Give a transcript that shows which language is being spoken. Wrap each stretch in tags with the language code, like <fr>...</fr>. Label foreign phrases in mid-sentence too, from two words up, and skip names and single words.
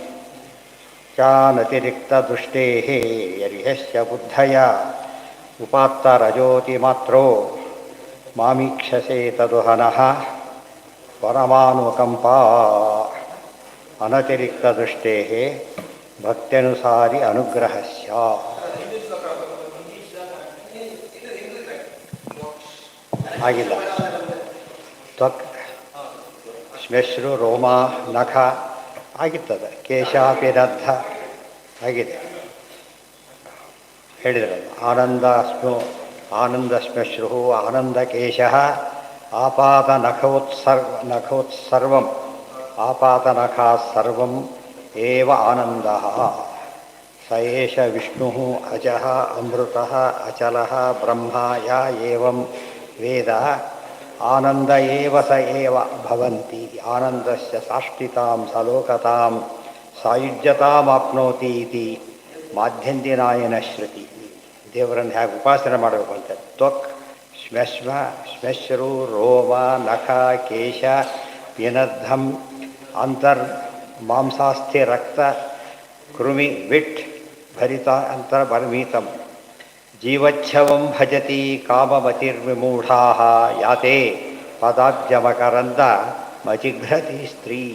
<sa>चानतिरिक्तदृष्टेः यर्ह्यस्य बुद्धया उपात्तरजोतिमात्रो मामीक्षसे तदुहनः परमानुकम्पा अनतिरिक्तदृष्टेः भक्त्यनुसारि अनुग्रहस्य।</sa> <kn>ಆಗಿಲ್ಲ.</kn> <sa>ತ್ವಕ್ ಶ್ಮೆಶ್ರು ರೋಮ ನಖ ಆಗಿರ್ತದೆ.</sa> <kn>ಕೇಶಾಪಿರದ್ಧ ಆಗಿದೆ ಹೇಳಿದ್ರಲ್ಲ.</kn> <sa>ಆನಂದ ಶ್ಮೆಶ್ರು ಆನಂದ ಕೇಶ ಆಪಾದ ನಖೋತ್ಸರ್ವಂ ಆಪಾದ ನಖಾ ಸರ್ವಂ ಏವ ಆನಂದಃ ಸ ಏಷ ವಿಷ್ಣುಃ ಅಜಃ ಅಮೃತಃ ಅಚಲಃ ಬ್ರಹ್ಮ ಯ ಏವಂ ವೇದ ಆನಂದ ಏವ ಸ ಏವ ಭವಂತಿ ಆನಂದಸ್ಯ ಸಾಷ್ಟಿತಾಂ ಸಲೋಕತಾಂ ಸಾಯುಜ್ಯತಾಮಾಪ್ನೋತಿ ಇತಿ ಮಾಧ್ಯಂದಿನಾಯನ ಶ್ರುತಿ.</sa> <kn>ದೇವರನ್ನು ಹೇಗೆ ಉಪಾಸನೆ ಮಾಡಬೇಕು ಅಂತ.</kn> <sa>ತ್ವಕ್ ಶ್ಮೆಶ್ರು ರೋಮ ನಖ ಕೇಶ ವಿನದ್ಧಂ ಅಂತರ್ ಮಾಂಸಾಸ್ಥಿ ರಕ್ತ ಕೃಮಿ ವಿಟ್ ಭರಿತ ಅಂತರ್ಭರ್ಮೀತಂ ಜೀವಚ್ಛವಂ ಭಜತಿ ಕಾಮಮತಿರ್ವಿಮೂಢಾಃ ಯಾತೆ ಪದಾಬ್ಜಮಕರಂದ ಮಜಿಘ್ರತಿ ಸ್ತ್ರೀ.</sa>